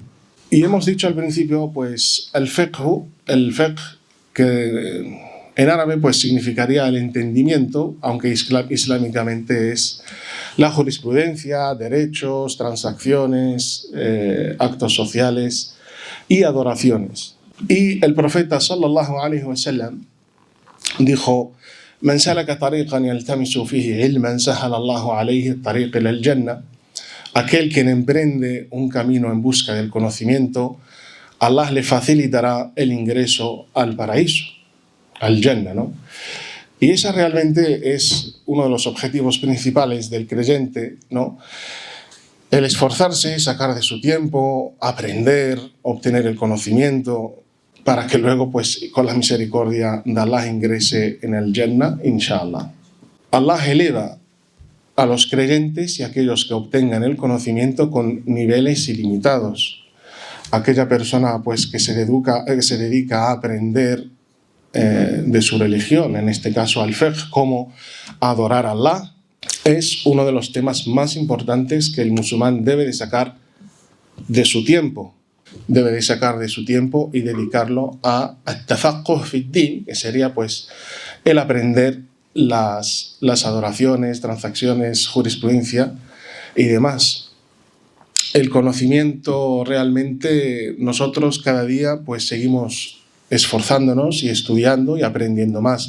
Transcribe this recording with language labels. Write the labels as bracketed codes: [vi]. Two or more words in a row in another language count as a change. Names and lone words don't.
[es] Y hemos dicho al principio, pues, el fiqh, que en árabe pues significaría el entendimiento, aunque islámicamente es la jurisprudencia, derechos, transacciones, actos sociales y adoraciones. Y el profeta [ar] صلى الله عليه وسلم dijo: "من سلك طريقا يلتمس فيه علما سهل الله عليه الطريق إلى الجنة". [es] Aquel quien emprende un camino en busca del conocimiento, Allah le facilitará el ingreso al paraíso, al Jannah, ¿no? Y ese realmente es uno de los objetivos principales del creyente, ¿no? El esforzarse, sacar de su tiempo, aprender, obtener el conocimiento, para que luego, pues, con la misericordia de Allah ingrese en el Jannah, inshallah. Allah eleva a los creyentes y a aquellos que obtengan el conocimiento con niveles ilimitados. Aquella persona, pues, que se dedica a aprender de su religión, en este caso al fiqh, cómo adorar a Allah, es uno de los temas más importantes que el musulmán debe de sacar de su tiempo. Debe de sacar de su tiempo y dedicarlo a [ar] التفقه في الدين, [es] que sería, pues, el aprender las adoraciones, transacciones, jurisprudencia y demás. El conocimiento, realmente nosotros cada día, pues, seguimos esforzándonos y estudiando y aprendiendo más.